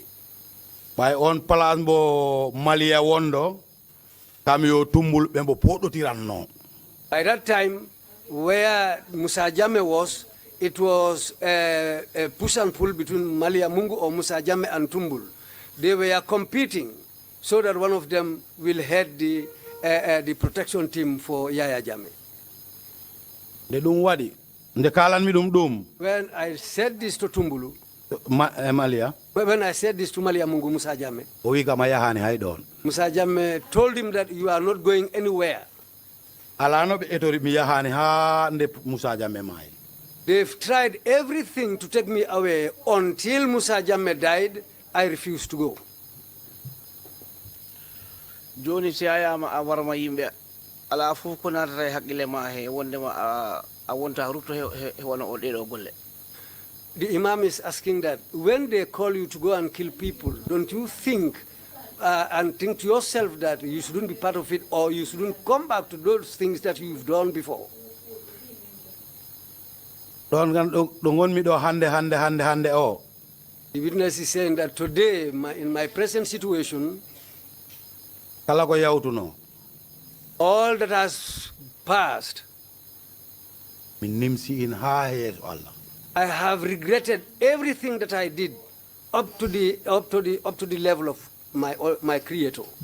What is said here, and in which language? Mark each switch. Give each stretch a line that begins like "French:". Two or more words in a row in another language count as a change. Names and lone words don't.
Fula: By on palas bo Malia wondo kamyo Tumbul bembo podo tiranno.
English: By that time, where Musa Jammeh was, it was a push and pull between Malia Mungu or Musa Jammeh and Tumbul. They were competing so that one of them will head the protection team for Yahya Jammeh. When I said this to Tumbulu, Malia, when I said this to Malia Mungu Musa Jammeh, Musa Jammeh told him that you are not going anywhere. They've tried everything to take me away. Until Musa Jammeh died, I refused to go.
Fula: Joni si ayama awarma yimbe ala fof ko natata hakkile ma he wondema a wonta rutto he wona o ɗeɗo golle.
English: The Imam is asking that when they call you to go and kill people, don't you think and think to yourself that you shouldn't be part of it or you shouldn't come back to those things that you've done before? The witness is saying that today, in my present situation, all that has passed, I have regretted everything that I did up to the level of my Creator.